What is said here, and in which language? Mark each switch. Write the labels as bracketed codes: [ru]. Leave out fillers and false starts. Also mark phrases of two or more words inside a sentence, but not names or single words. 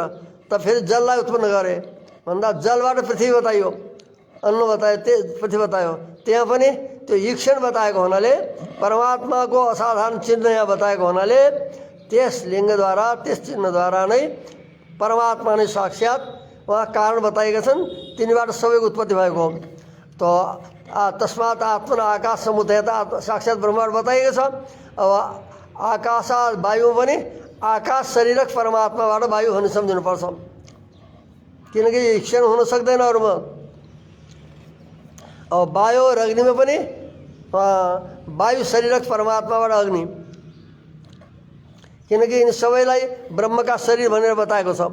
[ne] त फेरि जललाई उत्पन्न गरे भन्दा जलबाट पृथ्वी बताइयो, अन्न बतायो, पृथ्वी बतायो। त्यहाँ पनि त्यो ईक्षण बताएको हुनाले, परमात्माको असाधारण चिन्ह यहाँ बताएको हुनाले त्यस लिङ्गद्वारा, त्यस चिन्हद्वारा नै परमात्मा नै साक्षात् उहाँ कारण बताएका छन्, तिनीबाट सबैको उत्पत्ति भएको हो। त [sa] तस्मात् आत्मन आकाश [ne] समुद्र साक्षात् ब्रह्मबाट बताइएको छ। अब आकाश वायु पनि आकाश शरीरक परमात्माबाट वायु हुने सम्झिनुपर्छ, किनकि ईक्षण हुन सक्दैन अरूमा। अब वायु र अग्निमा पनि वायु शरीरक परमात्माबाट अग्नि, किनकि यिनी सबैलाई ब्रह्मका शरीर भनेर बताएको छ।